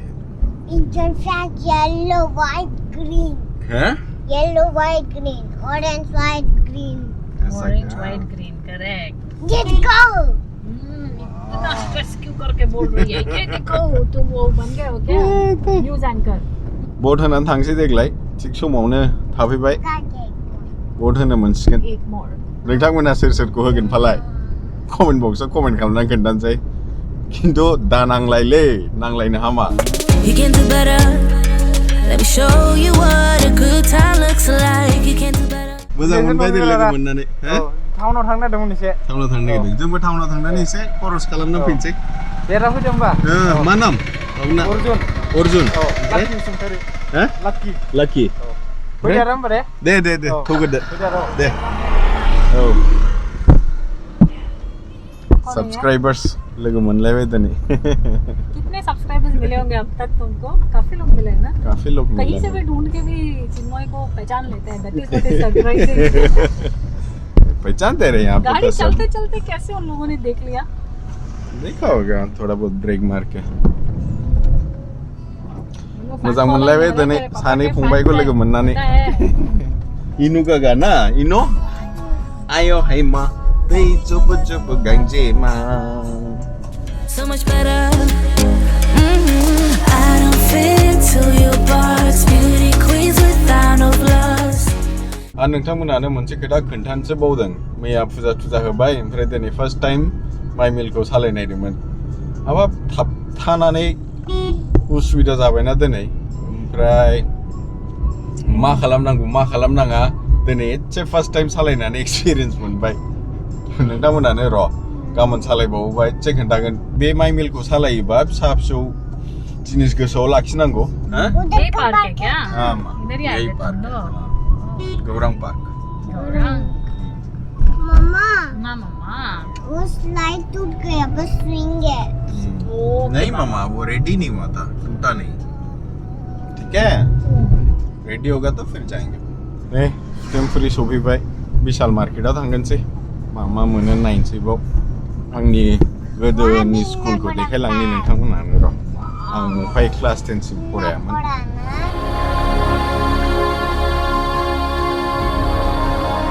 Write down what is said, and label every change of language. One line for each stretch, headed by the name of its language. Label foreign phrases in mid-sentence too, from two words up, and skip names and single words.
English: Indian flag yellow white green
Hindi: हैं
English: yellow white green orange white green orange white green correct let's go
Hindi: इतना स्ट्रेस क्यों करके बोल रही है ये देखो तुम वो बन गए हो क्या
English: news anchor
Bodo: भट होनानै थांसै देग्लाय थिग समावनो थाफैबाय भट होनो मोनसिगोन
Hindi: एक मोर
Bodo: नोंथांमोना सोर सोरखौ होगोन फालाय कमेन्ट बक्सआव कमेन्ट खालामनानै खोन्थानोसै खिन्थु दा नांलायलै नांलायनो हामा
English: You can do better. Let me show you what a good time looks like. You can do better.
Bodo: मोजां मोनबाय दे लोगो मोननानै हो टाउनाव थांनो नागिरदोंमोन एसे टाउनाव थांनो नागिरदों जोंबो टाउनाव थांनानै एसे खरस खालामना फैनोसै बेरा फैदों होमबा मा नाम बाबुना अर्जुन अर्जुन लाकी सुंथारि हो लाकी लाकी फैदो आरो होमबा दे थौगोरदो दे औ सब्सक्राइबर्स लोगो मोनलायबाय दिनै
Hindi: कितने सब्सक्राइबर्स मिले होंगे अब तक तुमको काफी लोग मिले हैं ना काफी लोग मिले कहीं से भी ढूंढ के भी चिन्मय को पहचान लेते हैं
English: that is surprising
Hindi: पहचानते रहे यहाँ पे गाड़ी चलते चलते कैसे उन लोगों ने देख लिया देखा होगा थोड़ा बहुत ब्रेक मार के
Bodo: मोजां मोनलायबाय दिनै सानै फंबायखौ लोगो मोननानै इनुगा गाना इनो आयो हायमा दै जुब जुब गांजेमा
English: So much better. I don't fit into your parts. Beauty queens without no flaws.
Bodo: नोंथांमोनानो मोनसे खोथा खोन्थानोसो बावदों मैया फुजा थुजा होबाय ओमफ्राय दिनै
English: first time
Bodo: माइ मिलखौ सालायनायदोंमोन हाबाब थाबथानानै उसुबिदा जाबायना दिनै ओमफ्राय मा खालामनाङा दिनै एसे
English: first time
Bodo: सालायनानै एक्सपिरियेन्स मोनबाय नोंथांमोनानो र' गाबोन सालायबावोबा एसे खोन्थागोन बे माइ मिलखौ सालायोबा फिसा फिसौ जिनिस गोसोआव लाखिनांगौ
Hindi: ये पार्क है क्या इधर ही आए थे तुम लोग गौरांग पार्क गौरांग मम्मा मम्मा वो स्लाइड टूट गया बस स्विंग है नहीं मामा वो रेडी नहीं हुआ था टूटा नहीं ठीक है रेडी होगा तो फिर जाएंगे नहीं टेम्परी
Bodo: सफैबाय विशाल मार्केटाव थांगोनसै मा मोनो नायनोसै बाव आंनि गोदोनि स्कुलखौ देखायलांनि नोंथांमोनानो र' आं उफाय क्लास 10 सिम फरायामोन